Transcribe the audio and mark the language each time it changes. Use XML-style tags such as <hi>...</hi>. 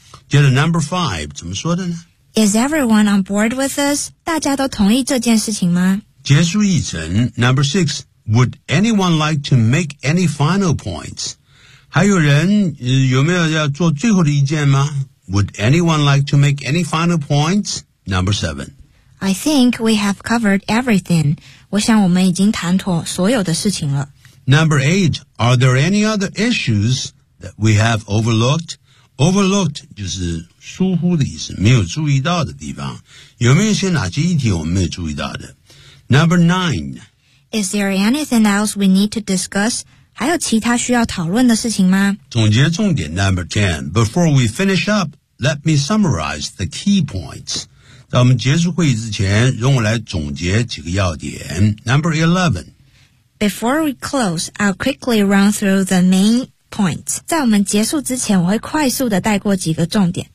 <zh>接着</zh> <en>number five</en> <zh>怎么说的呢？</zh> <en>Is everyone on board with this?</en> <zh>大家都同意这件事情吗？结束议程</zh> <en>number six, would anyone like to make any final points?</en> <zh>还有人、有没有要做最后的意见吗？</zh> <en>Would anyone like to make any final points? Number seven. I think we have covered everything.</en> <zh>我想我们已经谈妥所有的事情了。</zh> <en>Number eight, are there any other issues that we have overlooked?</en> <zh>Overlooked 就是疏忽的意思，没有注意到的地方。有没有一些哪些议题我们没有注意到的？</zh> <en>Number nine, is there anything else we need to discuss?</en> <zh>还有其他需要讨论的事情吗？总结重点</zh> <en>number ten, before we finish up, let me summarize the key points.</en> <zh>在我们结束会议之前，容我来总结几个要点。</zh> <en>Number 11. Before we close, I'll quickly run through the main points.</en> <zh>在我们结束之前，我会快速地带过几个重点。</zh>